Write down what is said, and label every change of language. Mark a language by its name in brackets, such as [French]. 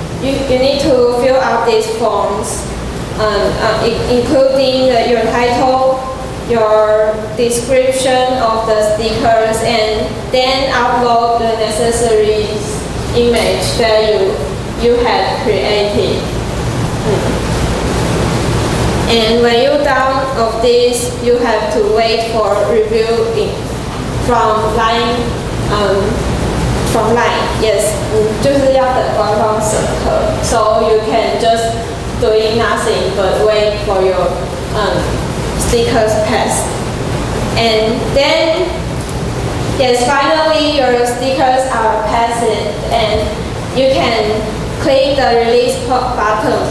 [English] You need to fill out these forms, including your title, your description of the stickers, and then upload the necessary image that you had created. And when you're done of this, you have to wait for review from line. From line, yes, [Chinese] 就是要等官方审核。 [English] So you can just doing nothing but wait for your stickers pass. And then, yes, finally your stickers are passed, and you can click the release button.